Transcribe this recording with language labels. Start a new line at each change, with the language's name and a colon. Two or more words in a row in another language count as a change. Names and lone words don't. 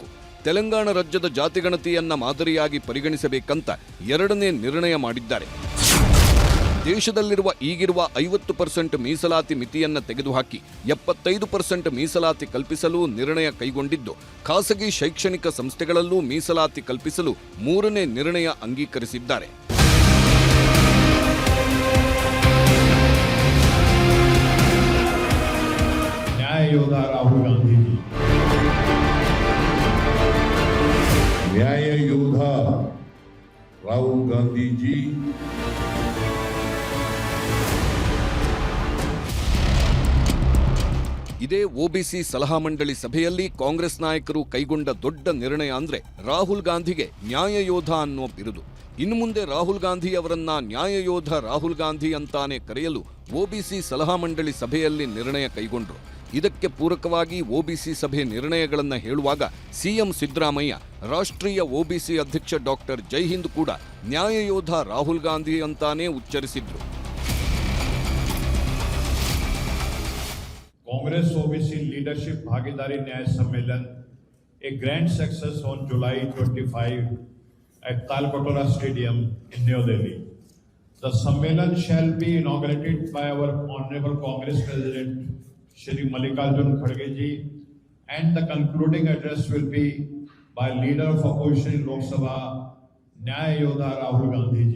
Kannada: ತೆಲಂಗಾಣ ರಾಜ್ಯದ ಜಾತಿಗಣತಿಯನ್ನ ಮಾದರಿಯಾಗಿ ಪರಿಗಣಿಸಬೇಕಂತ ಎರಡನೇ ನಿರ್ಣಯ ಮಾಡಿದ್ದಾರೆ. ದೇಶದಲ್ಲಿರುವ ಈಗಿರುವ 50% ಮೀಸಲಾತಿ ಮಿತಿಯನ್ನ ತೆಗೆದುಹಾಕಿ 75% ಮೀಸಲಾತಿ ಕಲ್ಪಿಸಲು ನಿರ್ಣಯ ಕೈಗೊಂಡಿದ್ದು, ಖಾಸಗಿ ಶೈಕ್ಷಣಿಕ ಸಂಸ್ಥೆಗಳಲ್ಲೂ ಮೀಸಲಾತಿ ಕಲ್ಪಿಸಲು ಮೂರನೇ ನಿರ್ಣಯ ಅಂಗೀಕರಿಸಿದ್ದಾರೆ.
Hindi: न्याय योद्धा राहुल गांधी जी, न्याय योद्धा राहुल गांधी जी,
Kannada: ಇದೇ ಒಬಿಸಿ ಸಲಹಾ ಮಂಡಳಿ ಸಭೆಯಲ್ಲಿ ಕಾಂಗ್ರೆಸ್ ನಾಯಕರು ಕೈಗೊಂಡ ದೊಡ್ಡ ನಿರ್ಣಯ ಅಂದ್ರೆ ರಾಹುಲ್ ಗಾಂಧಿಗೆ ನ್ಯಾಯಯೋಧ ಅನ್ನೋ ಬಿರುದು. ಇನ್ನು ಮುಂದೆ ರಾಹುಲ್ ಗಾಂಧಿ ಅವರನ್ನ ನ್ಯಾಯಯೋಧ ರಾಹುಲ್ ಗಾಂಧಿ ಅಂತಾನೆ ಕರೆಯಲು ಒಬಿಸಿ ಸಲಹಾ ಮಂಡಳಿ ಸಭೆಯಲ್ಲಿ ನಿರ್ಣಯ ಕೈಗೊಂಡ್ರು. ಇದಕ್ಕೆ ಪೂರಕವಾಗಿ ಒಬಿಸಿ ಸಭೆ ನಿರ್ಣಯಗಳನ್ನ ಹೇಳುವಾಗ ಸಿಎಂ ಸಿದ್ದರಾಮಯ್ಯ ರಾಷ್ಟ್ರೀಯ ಒಬಿಸಿ ಅಧ್ಯಕ್ಷ ಡಾಕ್ಟರ್ ಜೈಹಿಂದ್ ಕೂಡ ನ್ಯಾಯಯೋಧ ರಾಹುಲ್ ಗಾಂಧಿ ಅಂತಾನೆ ಉಚ್ಚರಿಸಿದ್ರು.
English: कांग्रेस ओबीसी लीडरशिप भागीदारी न्याय सम्मेलन a grand success on July 25 at Talkotara Stadium in New Delhi. The Sammelan shall be inaugurated by our Honorable Congress President Shri Mallikarjun Kharge ji, and the concluding address will be by Leader of Opposition in Lok Sabha, Nyaya Yodha Rahul Gandhi ji.